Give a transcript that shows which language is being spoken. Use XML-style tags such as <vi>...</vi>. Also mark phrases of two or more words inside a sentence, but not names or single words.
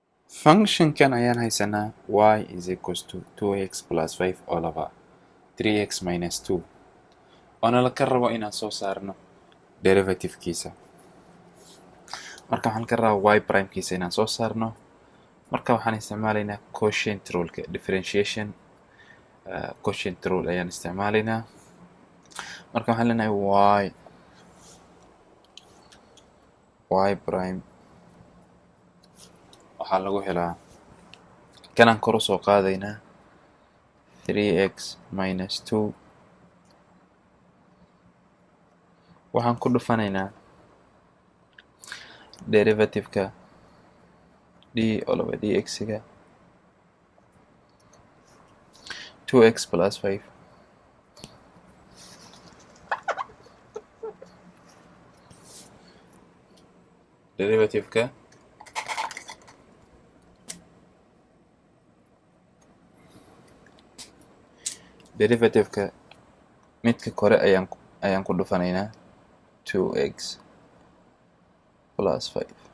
<en>function</en> <so>kan ayaan haysanaa</so> <en>y is equals to 2x plus 5 all over 3x minus 2</en> <so>oona laka rabo inaan soo saarno derivativekiisa. marka waxaan ka rabaa y primekiisa inaan soo saarno, marka waxaan isticmaalaynaa</so> <en>quotient ruleka differentiation quotient rule</en> <so>ayaan isticmaalaynaa. marka waxaan leenahay</so> <en>y prime</en> <so>waxaa lagu helaa kanaan kor usoo qaadaynaa</so> <en>3x minus 2</en> <so>waxaan ku dhufanaynaa derivativeka</so> <en>d all over dx-ga 2x plus 5</en> <so>derivativeka midka kore ayaan ku dhufanaynaa</so> <en>2x plus 5</en>